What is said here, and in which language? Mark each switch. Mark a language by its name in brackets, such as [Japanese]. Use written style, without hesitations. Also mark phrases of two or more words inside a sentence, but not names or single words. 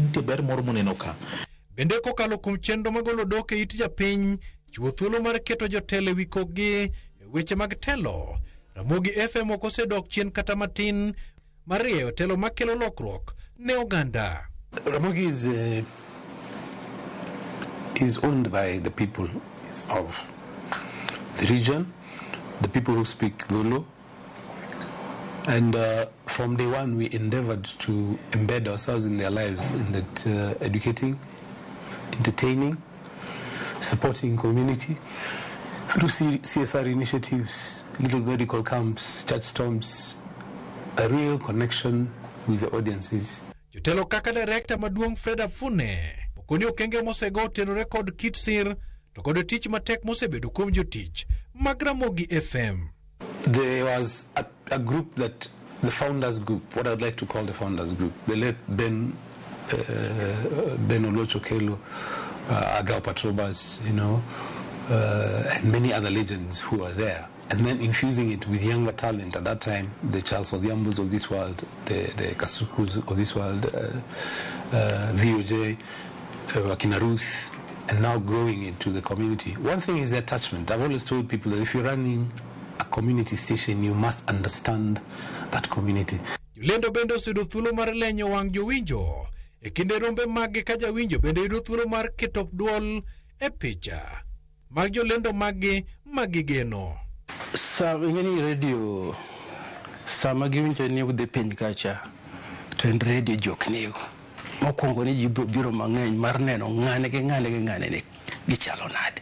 [Luo (Kenya and Tanzania)] Nitie ber moro moneno ka bende kokalo kuom chenro magolo dok e it japiny, chiwo thuolo mar keto jotelo ewi kokgi weche mag telo. Ramogi FM ok osedok chien kata matin mar rieyo telo makelo lokruok ne oganda. [English] Ramogi is owned by the people of the region, the people who speak Zulu, and from day one we endeavored to embed ourselves in their lives in that educating, entertaining, supporting community through CSR initiatives, little medical camps, church storms, a real connection with the audiences. [Luo (Kenya and Tanzania)] Jotelo kaka director maduong' Fred Afune okoni okenge mosego tenore kod kit sir to kod tich matek mosebedo kuom jotich mag Ramogi FM. [English] There was a group that the founders group, what I'd like to call the founders group, they let Ben Olochokelo, Agao Patrobas, and many other legends who are there, and then infusing it with younger talent at that time, the Charles Odhiambos of this world, the Kasukus of this world, VOJ, Wakina Ruth, and now growing into the community. One thing is the attachment. I've always told people that if you're running a community station, you must understand that community. [Luo (Kenya and Tanzania)] Yulendo bende osedo thuolo mar lenyo wang' jowinjo e kinde rombe magi ka jawinjo bende yudo thuolo mar keto duol e picha mag jolendo magi geno. Ngeni radio sama giwinjo ni udhi piny kacha to en radio jok niu mokwongo ni ji biro mang'eny mar neno ng'ane ni gichalo nade.